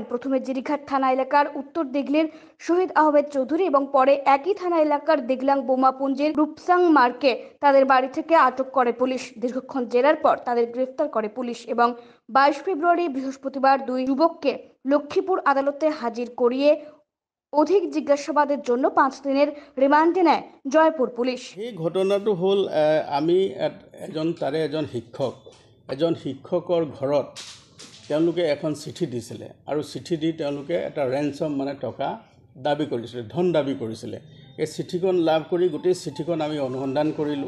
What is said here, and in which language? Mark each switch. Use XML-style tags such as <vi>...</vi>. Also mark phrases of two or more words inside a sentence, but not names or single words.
<bn>প্রথমে জিরিঘাট থানা এলাকার উত্তর দিঘলির শহীদ আহমেদ চৌধুরী এবং পরে একই থানা এলাকার দিগলাং বোমাপুঞ্জের রূপসাং মার্কে তাদের বাড়ি থেকে আটক করে পুলিশ। দীর্ঘক্ষণ জেরার পর তাদের গ্রেফতার করে পুলিশ এবং 22 ফেব্রুয়ারি বৃহস্পতিবার 2 যুবককে লক্ষ্মীপুর আদালতে হাজির করিয়ে অধিক জিজ্ঞাসাবাদের জন্য 5 দিনের রিমান্ডে নেয় জয়পুর পুলিশ।</bn> <as>এই ঘটনাটো হ'ল আমি এজন শিক্ষকৰ ঘৰত তেওঁলোকে এখন চিঠি দিছিলে আৰু চিঠি দি তেওঁলোকে এটা ৰেঞ্চম মানে টকা দাবী কৰিছিলে, ধন দাবী কৰিছিলে। এই চিঠিখন লাভ কৰি গোটেই চিঠিখন আমি অনুসন্ধান কৰিলোঁ।</as>